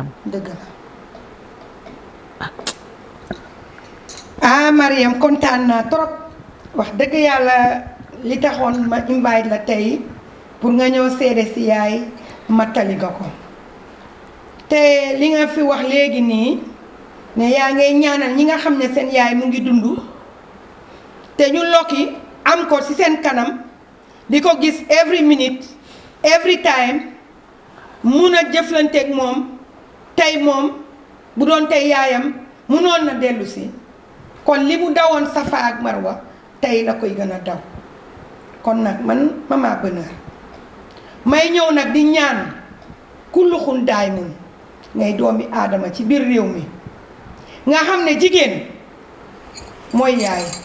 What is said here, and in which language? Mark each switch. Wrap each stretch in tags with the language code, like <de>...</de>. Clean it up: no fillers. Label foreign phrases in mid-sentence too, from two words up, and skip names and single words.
<wo>dëgg la Mariam kontaan naa trop wax dëgg yàlla li taxoon ma invite la tey pour nga ñëw seede si yaay mattali nga ko te li nga fi wax léegi nii ne yaa ngay ñaanal ñi nga xam ne seen yaay mu ngi dund te ñu lokki am ko ci seen kanam di ko gis</wo> <en>every minute every time</en> <wo>mun a jëflanteeg moom tey moom bu doon tey yaayam munoon na dellu si kon li mu dawoon Safa ak Marwa tey la koy gën a daw kon nag man Mama Bonheur may ñëw nag di ñaan kulluxun daay mun ngay doomi aadama ci biir réew mi nga xam ne jigéen mooy yaay</wo>